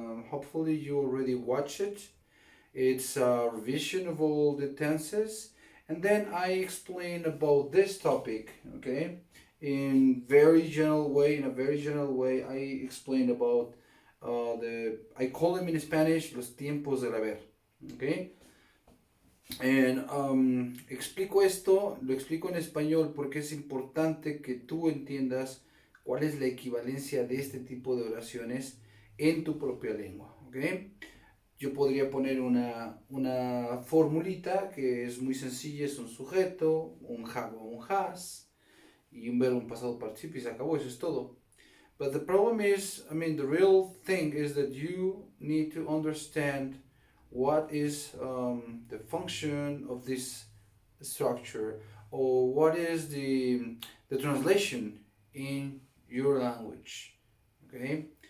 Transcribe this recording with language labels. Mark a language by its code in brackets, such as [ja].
[en] Hopefully you already watch it. It's a revision of all the tenses, and then I explain about this topic, okay? In a very general way, I explain about I call them in Spanish [es] los tiempos del haber, [en] okay? [es] And explico esto, lo explico en español porque es importante que tú entiendas cuál es la equivalencia de este tipo de oraciones en tu propia lengua, ¿ok? Yo podría poner una formulita que es muy sencilla, es un sujeto, un have o un has, y un verbo en pasado participio y se acabó, eso es todo. [en] But the problem is, the real thing is that you need to understand what is the function of this structure, or what is the translation in your language, okay?